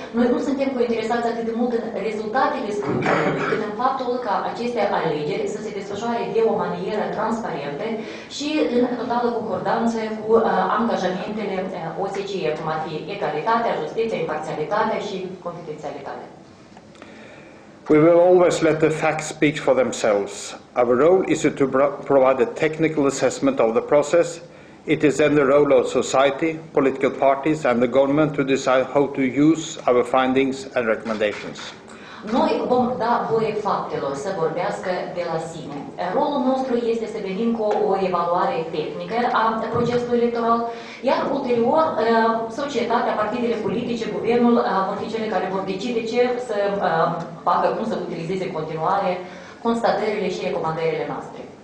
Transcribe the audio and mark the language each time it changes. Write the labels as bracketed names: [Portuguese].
[Romanian] Noi nu suntem interesați atât de mult în rezultatele scrutinului, cât în faptul ca aceste alegeri să se desfășoare de o manieră transparentă și în totală concordanță cu angajamentele OSCE, cum ar fi egalitatea, justiția, imparțialitatea și confidențialitatea. [English] We will always let the facts speak for themselves. Our role is to provide a technical assessment of the process. It is then the role of society, political parties and the government to decide how to use our findings and recommendations. [Romanian] Noi vom da voie faptelor să vorbească de la sine. Rolul nostru este să venim cu o evaluare tehnică a procesului electoral, iar ulterior societatea, partidele politice, guvernul vor fi cele care vor decide ce să facă, cum să utilizeze în continuare constatările și recomandările noastre.